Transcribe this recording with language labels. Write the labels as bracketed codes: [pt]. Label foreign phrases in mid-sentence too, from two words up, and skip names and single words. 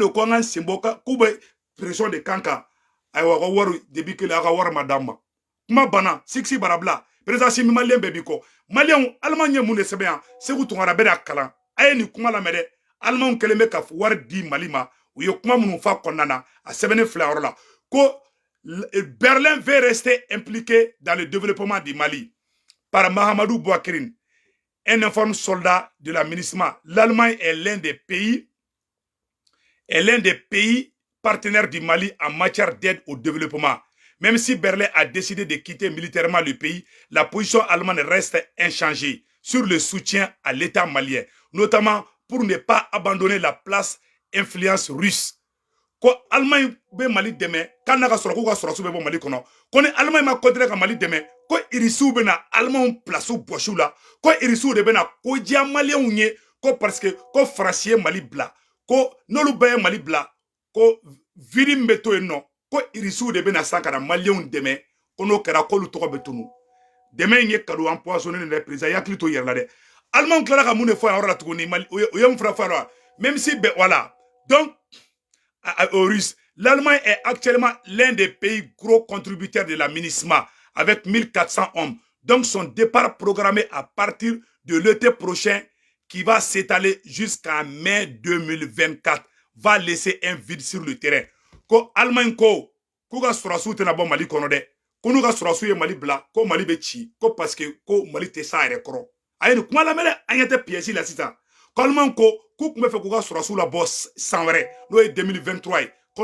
[bm] de ko an ka sen bɔ k'u bɛ pression de kan kan ayiwa a ka wari [fr] depuis que [bm] a ka wari ma d'an ma kuma banna siksi barabila président Assimi maliyɛn bɛɛ b'i kɔ maliyɛnw allemand ye mun de sɛbɛn yan Seku Tunkara bɛ da kalan a ye nin kuma lamɛn dɛ allemand kɛlen bɛ ka wari di Mali ma u ye kuma minnu fɔ a kɔnɔna na a sɛbɛnnen filɛ yɔrɔ la ko [fr] Berlin veut rester impliqué dans le développement du Mali par Mahamadou Bouakrine, un informe soldat de la MINUSMA. L'Allemagne est l'un des pays partenaires du Mali en matière d'aide au développement. Même si Berlin a décidé de quitter militairement le pays, la position allemande reste inchangée sur le soutien à l'État malien, notamment pour ne pas abandonner la place influence russe. [bm] Ko Allemagne be Mali dɛmɛ kan na ka sɔrɔ k'u ka sɔrɔsiw bɛ bɔ Mali kɔnɔ ko ni Allemagne ma continuer ka Mali dɛmɛ ko irisiw bɛ na Allemagne place bɔsiw la ko irisiw de bɛ na ko diya maliyɛnw ye ko [fr] parce que [bm] ko Faransi ye Mali bila ko n'olu bɛɛ ye Mali bila ko viri min bɛ to yen nɔ ko irisiw de bɛ na san ka na maliyɛnw dɛmɛ ko n'o kɛra k'olu tɔgɔ bɛ tunu dɛmɛ in ye [fr] cadeau empoisonné [bm] de président yakili to yɛrɛ la dɛ Allemagne tilala ka mun de fɔ a yɔrɔ la tuguni o ye mun fana fɔ a la [fr] même si voilà donc aux Russes. L'Allemagne est actuellement l'un des pays gros contributeurs de la MINUSMA avec 1400 hommes. Donc son départ programmé à partir de l'été prochain qui va s'étaler jusqu'en mai 2024 va laisser un vide sur le terrain. [bm] Ko Allemagne ko ka sɔrɔsiw tɛna bɔ Mali kɔnɔ dɛ ko n'u ka sɔrɔsiw ye Mali bila ko Mali bɛ ci ko [fr] parce que [bm] ko Mali tɛ s'a yɛrɛ kɔrɔ a ye nin kuma lamɛn dɛ an ɲɛ tɛ pièce la sisan ko Allemagne ko k'u tun bɛ fɛ k'u ka sɔrɔsiw labɔ san wɛrɛ n'o ye 2023 ye ko